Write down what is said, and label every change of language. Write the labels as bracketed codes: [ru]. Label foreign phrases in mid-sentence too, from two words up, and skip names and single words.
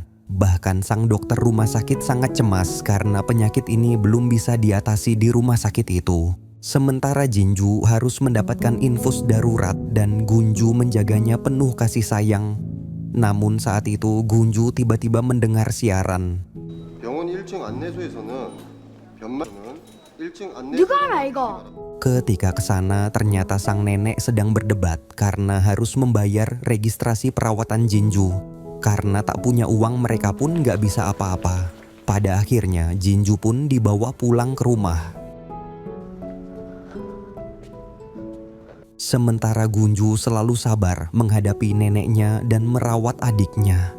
[id] Bahkan sang dokter rumah sakit sangat cemas karena penyakit ini belum bisa diatasi di rumah sakit itu. Sementara Jinju harus mendapatkan infus darurat dan Gunju menjaganya penuh kasih sayang. Namun saat itu Gunju tiba-tiba mendengar siaran. [ko] 병원 1층 안내소에서는 변마는 1층 누가 알아 이거? [id] Ketika ke sana ternyata sang nenek sedang berdebat karena harus membayar registrasi perawatan Jinju. Karena tak punya uang mereka pun gak bisa apa-apa. Pada akhirnya Jinju pun dibawa pulang ke rumah. Sementara Gunju selalu sabar menghadapi neneknya dan merawat adiknya.